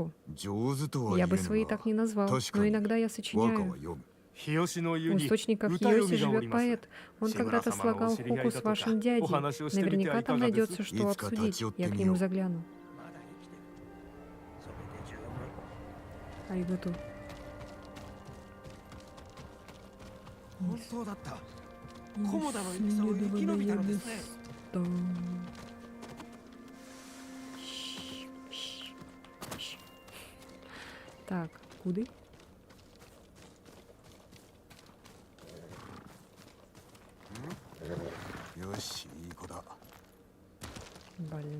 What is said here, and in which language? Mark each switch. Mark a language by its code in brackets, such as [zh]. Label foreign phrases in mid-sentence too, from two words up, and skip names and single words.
[ru] Я бы свои так не назвал, но иногда я сочиняю. У источников Хиоси живет поэт. Он когда-то слагал хоку с вашим дядей. Наверняка там найдется, что обсудить. Я к нему загляну. Аригато. [ja] 本当だった菰田の戦を生き延びたのですね [ru] Так, куды? Блин.